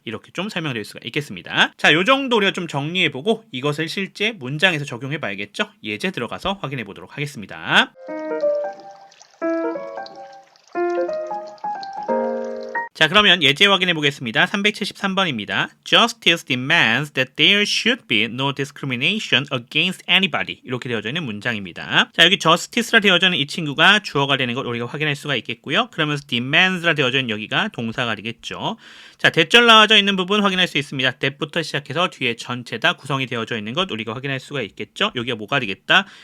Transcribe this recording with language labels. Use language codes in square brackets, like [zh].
[ko] 이렇게 좀 설명드릴 수가 있겠습니다. 자, 요 정도 우리가 좀 정리해보고 이것을 실제 문장에서 적용해 봐야겠죠? 예제 들어가서 확인해 보도록 하겠습니다. 자, 그러면 예제 확인해 보겠습니다. 373번입니다. [en] Justice demands that there should be no discrimination against anybody. [ko] 이렇게 되어져 있는 문장입니다. 자, 여기 justice라 되어져 있는 이 친구가 주어가 되는 걸 우리가 확인할 수가 있겠고요. 그러면서 demands라 되어져 있는 여기가 동사가 되겠죠. 자, 대절 나와져 있는 부분 확인할 수 있습니다. that부터 시작해서 뒤에 전체 다 구성이 되어져 있는 것 우리가 확인할 수가 있겠죠. 여기가 뭐가 되겠다?